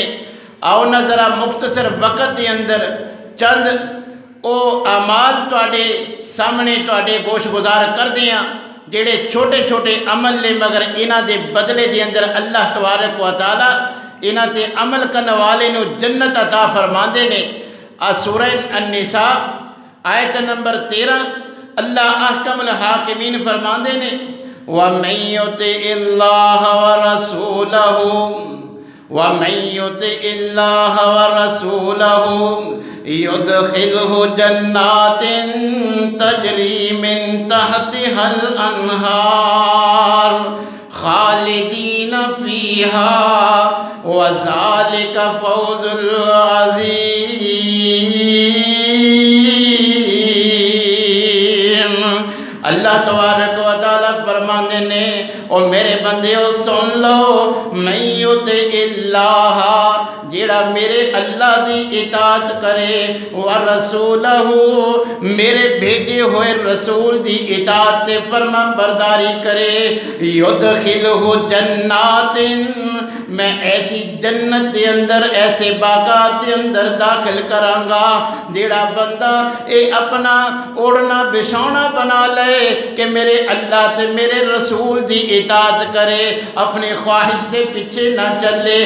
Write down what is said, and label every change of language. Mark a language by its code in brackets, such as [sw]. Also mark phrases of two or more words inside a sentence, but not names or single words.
[pa] آؤ نا ذرا مختصر وقت کے اندر چند او اعمال تہاڈے سامنے تہاڈے گوش گزار کرتے ہیں، جیڑے چھوٹے چھوٹے عمل نے، مگر اِنہاں دے بدلے کے اندر اللہ تبارک و تعالیٰ اِنہاں تے عمل کرنے والے نوں جنت عطا فرماتے نے. [ur] سورہ النساء آیت نمبر 13 اللہ احکمُ [pa] حاکمین فرماتے نے, [ar] ومن يطع الله ورسوله ومن يطع الله ورسوله يدخله جنات تجري من تحتها الأنهار خالدين فيها وذلك الفوز العظيم. [pa] اللہ تبارک و تعالیٰ فرماتے نے، او میرے بندیو سن لو، میں یطع اللہ جیڑا میرے اللہ کی اطاعت کرے, [ar] ورسوله [pa] میرے بھیجے ہوئے رسول کی اطاعت تے فرماں برداری کرے, [ar] يدخله جنات [pa] میں ایسی جنت کے اندر ایسے باغات کے اندر داخل کراں گا جیڑا بندہ یہ اپنا اوڑھنا بچھونا بنا لے کہ میرے اللہ تے میرے رسول کی اطاعت کرے، اپنے خواہش کے پیچھے نا چلے.